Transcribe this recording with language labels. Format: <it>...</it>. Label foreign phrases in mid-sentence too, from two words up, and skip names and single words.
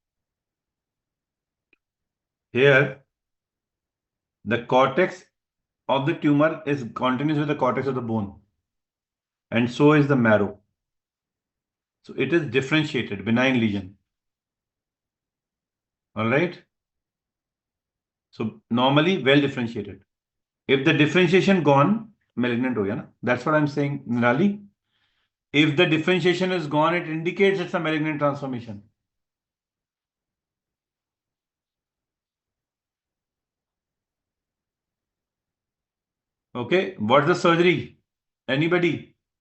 <en>Here, the cortex of the tumor is continuous with the cortex of the bone, and so is the marrow. So it is differentiated, benign lesion. All right. So normally well differentiated. If the differentiation gone, malignant</en> <hi>हो गया ना.</hi> <en>That's what I'm saying, Nirali. If the differentiation is gone, it indicates it's a malignant transformation. Okay. What's the surgery? Anybody?</en>